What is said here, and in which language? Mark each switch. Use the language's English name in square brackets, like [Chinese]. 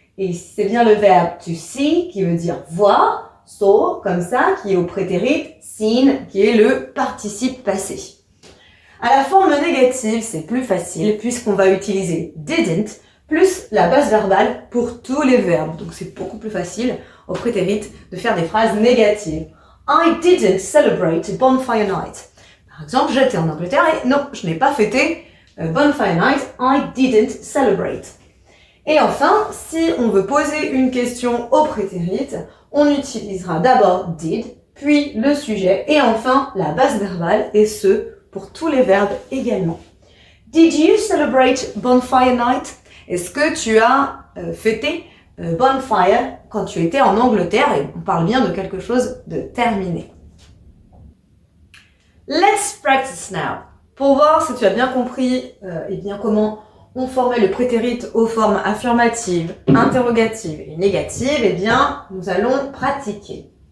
[French] Et c'est bien le verbe to see qui veut dire voir, saw comme ça, qui est au prétérit, seen qui est le participe passé. À la forme négative, c'est plus facile puisqu'on va utiliser didn't plus la base verbale pour tous les verbes. Donc c'est beaucoup plus facile au prétérit de faire des phrases négatives. [English] I didn't celebrate Bonfire Night. [French] Par exemple, j'étais en Angleterre et non, je n'ai pas fêté Bonfire Night. [English] I didn't celebrate. [French] Et enfin, si on veut poser une question au prétérit, on utilisera d'abord did, puis le sujet et enfin la base verbale et ce pour tous les verbes également. [English] Did you celebrate Bonfire Night? [French] Est-ce que tu as fêté Bonfire quand tu étais en Angleterre? Et on parle bien de quelque chose de terminé. [English] Let's practice now. [French] Pour voir si tu as bien compris eh bien comment on formait le prétérit aux formes affirmatives, interrogatives et négatives, eh bien, nous allons pratiquer.